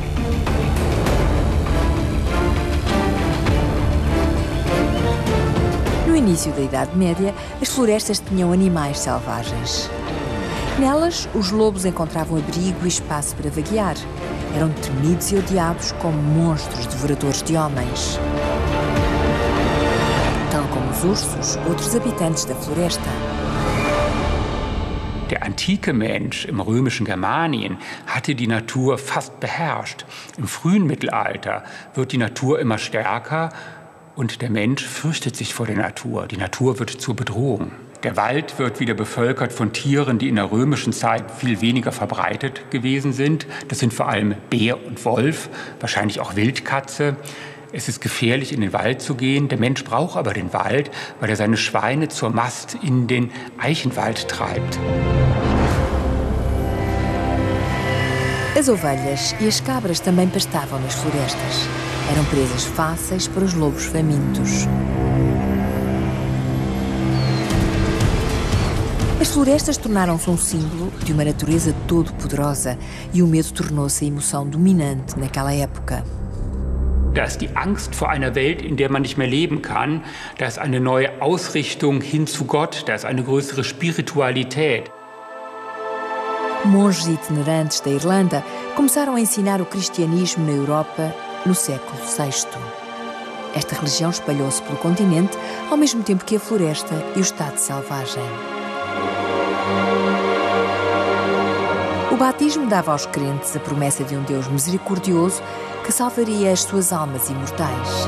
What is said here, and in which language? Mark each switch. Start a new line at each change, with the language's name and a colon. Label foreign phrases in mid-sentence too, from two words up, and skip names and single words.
Portuguese: No início da Idade Média, as florestas tinham animais selvagens. Nelas, os lobos encontravam abrigo e espaço para vaguear. Eram temidos e odiados como monstros devoradores de homens. Tal como os ursos, outros habitantes da floresta.
German: Der antike Mensch im römischen Germanien hatte die Natur fast beherrscht. Im frühen Mittelalter wird die Natur immer stärker und der Mensch fürchtet sich vor der Natur. Die Natur wird zur Bedrohung. Der Wald wird wieder bevölkert von Tieren, die in der römischen Zeit viel weniger verbreitet gewesen sind. Das sind vor allem Bär und Wolf, wahrscheinlich auch Wildkatze. Es ist gefährlich, in den Wald zu gehen. Der Mensch braucht aber den Wald, weil er seine Schweine zur Mast in den Eichenwald treibt.
Portuguese: As ovelhas e as cabras também pastavam nas florestas. Eram presas fáceis para os lobos famintos. As florestas tornaram-se um símbolo de uma natureza todo-poderosa e o medo tornou-se a emoção dominante naquela época.
German: Da ist die Angst vor einer Welt, in der man nicht mehr leben kann. Da ist eine neue Ausrichtung hin zu Gott. Da ist eine größere Spiritualität.
Portuguese: Monges itinerantes da Irlanda começaram a ensinar o cristianismo na Europa no século VI. Esta religião espalhou-se pelo continente ao mesmo tempo que a floresta e o estado selvagem. O batismo dava aos crentes a promessa de um Deus misericordioso que salvaria as suas almas imortais.